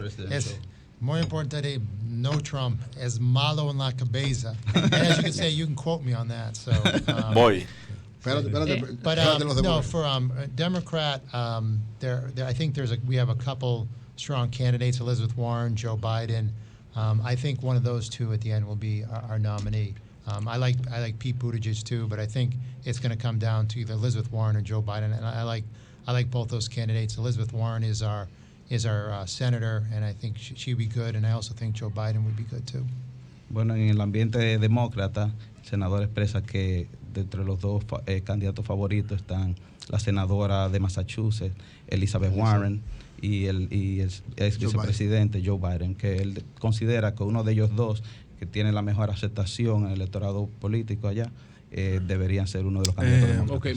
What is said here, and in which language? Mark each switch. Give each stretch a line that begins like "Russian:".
Spanish: Es muy importante, no Trump, es malo en la cabeza.
English: And as you can say, you can quote me on that. So,
Spanish: Voy. Espérate,
English: But
Spanish: espérate los no, demócratas.
English: for Democrat, there, I think we have a couple strong candidates: Elizabeth Warren, Joe Biden. I think one of those two at the end will be our nominee. I like Pete Buttigieg too, but I think it's going to come down to either Elizabeth Warren or Joe Biden. And I like both those candidates. Elizabeth Warren is our senator, and I think she'd be good. And I also think Joe Biden would be good too.
Spanish: Bueno, en el ambiente demócrata, el senador expresa que de entre los dos candidatos favoritos están la senadora de Massachusetts, Elizabeth Warren, y el ex vicepresidente Joe Biden, que él considera que uno de ellos dos, que tiene la mejor aceptación en el electorado político allá, deberían ser uno de los candidatos demócratas.